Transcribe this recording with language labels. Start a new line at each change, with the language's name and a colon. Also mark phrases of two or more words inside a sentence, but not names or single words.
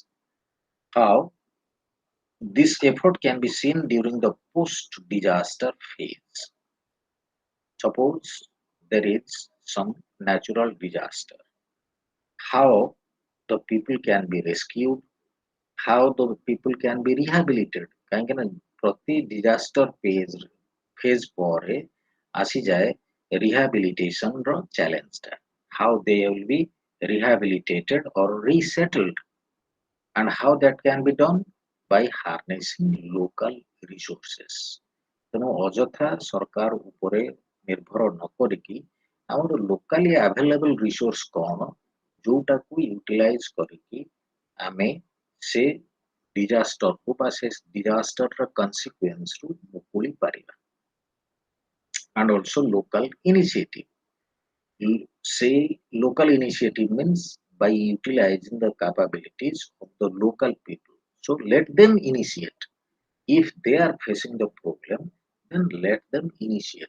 English: How this effort can be seen during the post-disaster phase. Suppose there is some natural disaster. How the people can be rescued, how the people can be rehabilitated.
Odia: କାହିଁକି ନା ପ୍ରତି
English: disaster phase
Odia: ପରେ ଆସିଯାଏ rehabilitation ର challenge ଟା.
English: How they will be rehabilitated or resettled and how that can be done by harnessing local resources.
Odia: ତେଣୁ ଅଯଥା ସରକାର ଉପରେ ନିର୍ଭର ନ କରିକି ଆମର
English: locally available resource
Odia: କଣ ଯୋଉଟାକୁ utilize କରିକି ଆମେ ସେ disasterକୁ ବା ସେ disasterର consequenceରୁ ମୁକୁଳି ପାରିବା
English: and also local initiative. Say local initiative means by utilizing the capabilities of the local people. So let them initiate. If they are facing the problem, then let them initiate.